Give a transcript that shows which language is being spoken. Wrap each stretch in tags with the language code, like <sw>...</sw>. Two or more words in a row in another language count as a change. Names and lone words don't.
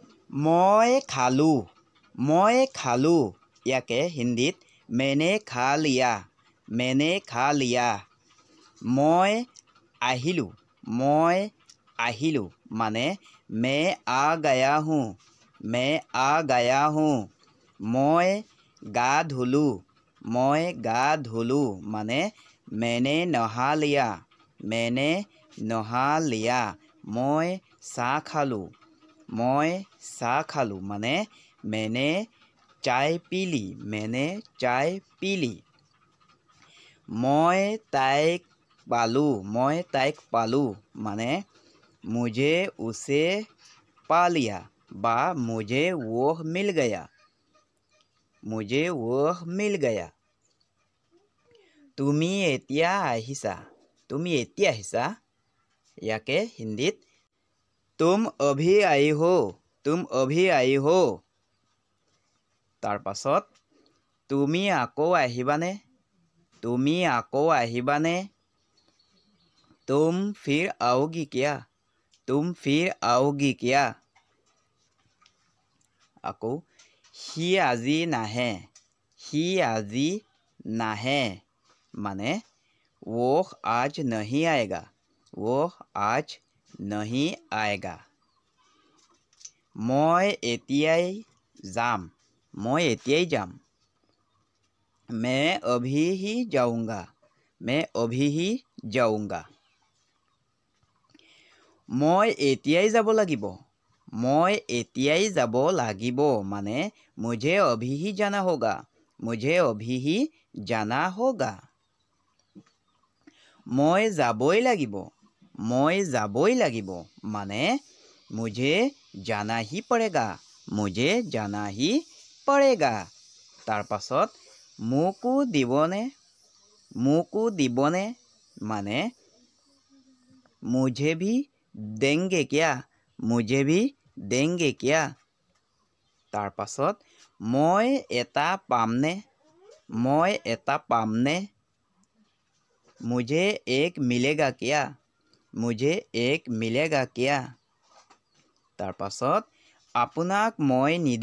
<as>মই খালোঁ মই খালোঁ ইয়াকে হিন্দীত</as> <hi>मैंने खा लिया</hi> <as>মই আহিলোঁ মানে</as> <hi>मैं आ गया हूँ</hi> <as>মই গা ধুলোঁ মানে</as> <hi>मैंने नहा लिया</hi> <as>মই চাহ খালোঁ মানে</as> <hi>मैंने चाय पी ली</hi> <as>মই তাইক পালোঁ মানে</as> <hi>मुझे उसे पा लिया বা मुझे वो मिल गया</hi> <as>তুমি এতিয়া আহিছা ইয়াকে হিন্দীত</as> <hi>तुम अभी आई हो</hi> <as>তাৰ পাছত তুমি আকৌ আহিবানে</as> <hi>तुम फिर आओगी क्या</hi> <as>আকৌ সি আজি নাহে মানে</as> <hi>वो आज नहीं आएगा</hi> <as>মই এতিয়াই যাম</as> <hi>मैं अभी ही जाऊंगा</hi> <as>মই এতিয়াই যাব লাগিব মানে</as> <hi>मुझे अभी ही जाना होगा</hi> <as>মই যাবই লাগিব মানে</as> <hi>मुझे जाना ही पड़ेगा</hi> <as>তাৰ পাছত মোকো দিবনে মানে</as> <hi>मुझे भी देंगे क्या</hi> <as>তাৰ পাছত মই এটা পামনে</as> <hi>मुझे एक मिलेगा क्या</hi> <as>তাৰ পাছত আপোনাক মই</as>